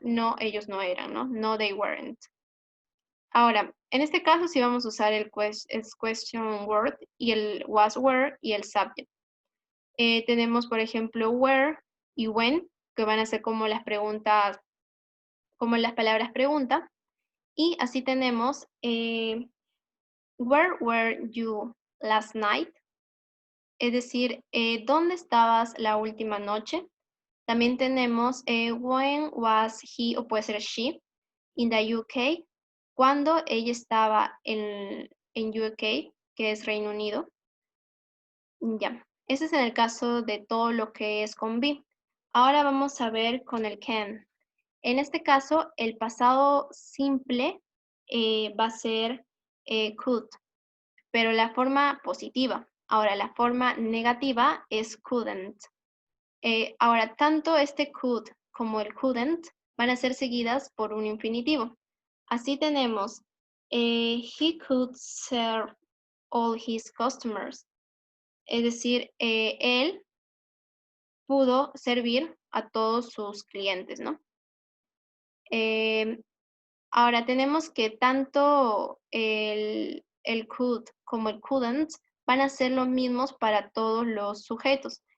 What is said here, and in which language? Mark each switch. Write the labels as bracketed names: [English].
[Spanish] No, ellos no eran, ¿no? [English] No, they weren't. [Spanish] Ahora, en este caso sí vamos a usar el question word y el was, were y el subject. Tenemos, por ejemplo, where y when, que van a ser como las preguntas, como las palabras pregunta. Y así tenemos, [English] where were you last night? [Spanish] Es decir, ¿dónde estabas la última noche? También tenemos, [English] when was he, [Spanish] o puede ser she. [English] in the UK, [Spanish] cuando ella estaba en UK, que es Reino Unido. Ya, ese es en el caso de todo lo que es con be. Ahora vamos a ver con el can. En este caso, el pasado simple va a ser could, pero la forma positiva. Ahora, la forma negativa es couldn't. Ahora, tanto este could como el couldn't van a ser seguidas por un infinitivo. Así tenemos, [English] he could serve all his customers. [Spanish] Es decir, él pudo servir a todos sus clientes, ¿no? Ahora tenemos que tanto el could como el couldn't van a ser los mismos para todos los sujetos.